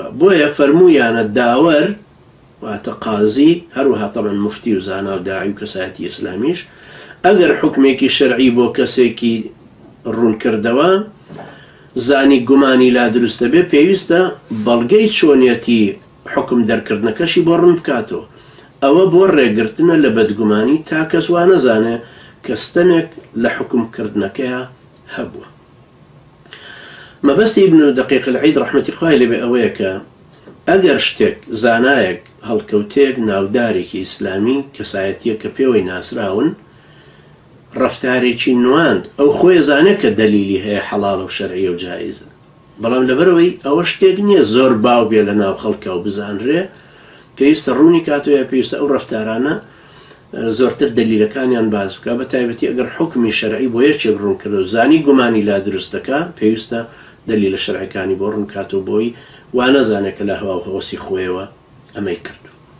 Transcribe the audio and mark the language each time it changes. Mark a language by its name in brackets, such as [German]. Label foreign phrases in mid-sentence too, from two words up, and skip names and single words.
[Central Kurdish] بۆیە فەرموویانە داوەر واتە قازی، هەروەها تەبەن مفتی و زانا و داعی و کەسایەتی ئیسلامیش، ئەگەر حکمێکی شەرعی بۆ کەسێکی ڕوونکردەوە زانی گومانی لا دروستە بێ، پێویستە بەڵگەی چۆنیەتی حکم دەرکردنەکەشی بۆ ڕوون بکاتەوە. ئەوە بۆ ڕێگرتنە لە بەدگومانی تا کەس وا نەزانێ کە ستەمێک لە حکمکردنەکەیە هەبووە. مەبەستی ابن دقيق العيد رحمەتی خوای لێبێ ئەوەیە کە ئەگەر شتێک زانایەک هەڵکەوتێک ناودارێکی ئیسلامی کەسایەتیە کە پێوەی ناسراون ڕەفتارێکی نواند، ئەو خۆی زانێت کە دەلیلی هەیە حەڵاڵە و شەرعیە و جایزە، بەڵام لەبەرەوەی ئەوە شتێک نییە زۆر باو بێ لە ناو خەڵکە و بزانرێ، پێویستە ڕوونی کاتۆیە پێویستە ئەو ڕەفتارانە زۆرتر دەلیلەکانیان باز بکە، بە تایبەتی ئەگەر حکمی شەرعی بۆ یەکێک ڕوون کردو زانی گومانی لا دروستەکە، پێویستە دەلیلە شەرعەکانی بۆ ڕوون کاتەوە بۆی وا نەزانێت کە لە هەوا و هەوەسی خۆیەوە ئەمەی کردو.